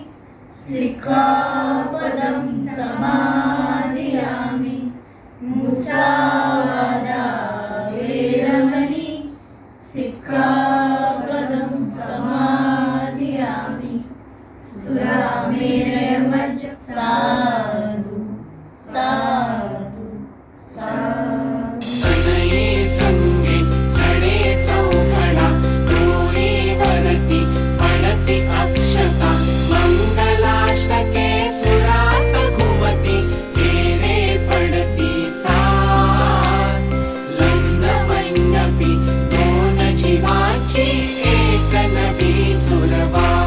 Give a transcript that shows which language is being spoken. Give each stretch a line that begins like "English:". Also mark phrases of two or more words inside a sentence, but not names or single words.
Pali: सिक्खापदं समाधियामि मुसावादा वेरमणि सिक्खापदं समाधियामि सुरामेरयमज्ज साधु साधु साधु.
Marathi: सनये संगे चढे चौघडा डोळे वरती पडती अक्षता मंगलाष्टके सुरात घुमती तेरे पडती साथ लग्न मंडपी दोन जीवाची एक नवी सुरवात.